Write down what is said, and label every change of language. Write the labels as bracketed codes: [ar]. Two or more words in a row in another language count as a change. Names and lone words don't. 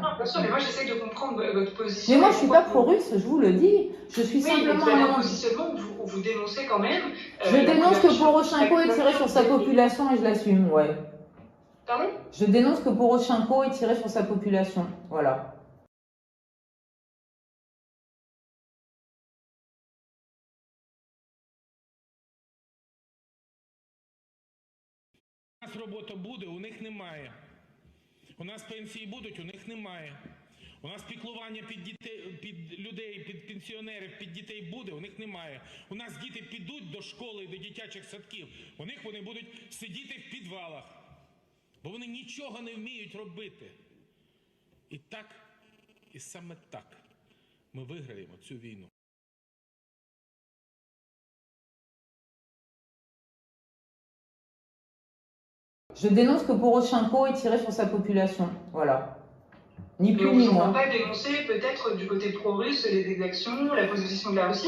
[fr] Non, bien sûr, mais moi j'essaie de comprendre votre position. Mais moi, je ne suis pas pro-russe, je vous le dis. Je suis simplement... Oui, mais un positionnement où vous dénoncez quand même... je dénonce que Poroshenko ait tiré sur sa population et je l'assume, ouais. Pardon? Je dénonce que Poroshenko ait tiré sur sa population, voilà. [uk] У нас робота буде, у них немає. У нас пенсії будуть, у них немає. У нас піклування під дітей, під людей, під пенсіонерів, під дітей буде, у них немає. У нас діти підуть до школи, до дитячих садків, у них вони будуть сидіти в підвалах. Бо вони нічого не вміють робити. І так, і саме так ми виграємо цю війну. [fr] Je dénonce que Poroshenko ait tiré sur sa population. Voilà. Ni plus ni moins. On ne peut pas dénoncer peut-être du côté pro-russe les exactions, la position de la Russie.